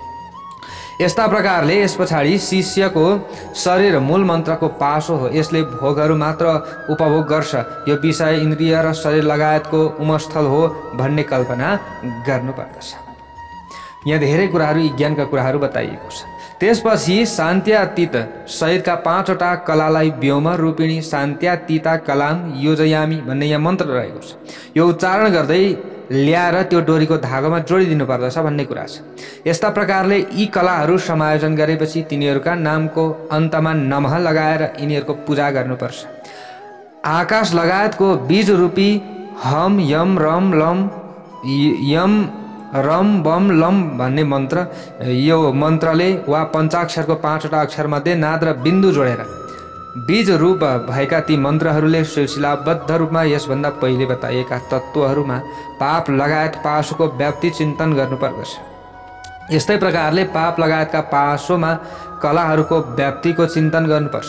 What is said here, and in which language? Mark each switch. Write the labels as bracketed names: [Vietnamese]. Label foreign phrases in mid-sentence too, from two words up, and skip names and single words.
[Nepali] यस्ता प्रकारले यस पछाडि शिष्यको शरीर मूल मन्त्रको पासो हो। यसले भोगहरू मात्र उपभोग गर्छ। यो विषय इन्द्रिय र शरीर लगायतको उमस्थल हो भन्ने कल्पना गर्नुपर्दछ। यहाँ धेरै कुराहरू ज्ञानका कुराहरू बताइएको छ। त्यसपछि शान्त्यातीत शरीरका 5वटा कलालाई [Sanskrit] व्योम रूपिणी शान्त्यातीता कलाम योजयामी [Nepali] भन्ने यहाँ मन्त्र रहेको छ। यो उच्चारण गर्दै ल्याएर त्यो डोरीको धागोमा जोडिदिनु पर्दछ भन्ने कुरा छ। यस्ता प्रकारले यी कलाहरू समायोजन गरेपछि तिनीहरूका नामको अन्तमा नमः लगाएर यिनीहरूको पूजा गर्नुपर्छ। आकाश लगायतको बीज रूपी हम यम रम लम यम रम बम लम भन्ने मन्त्र, यो मन्त्रले वा पञ्चाक्षरको 5वटा अक्षरमध्ये नाद र बिन्दु जोडेर बीज रूप भएका ती मन्त्रहरूले सिलसिलाबद्ध रूपमा यसभन्दा पहिले बताइएका तत्त्वहरूमा पाप लगायत पाशोको व्याप्ति चिन्तन गर्नुपर्दछ। यस्तै प्रकारले पाप लगायतका पाशोमा कलाहरूको व्याप्तिको चिन्तन गर्नुपर्छ।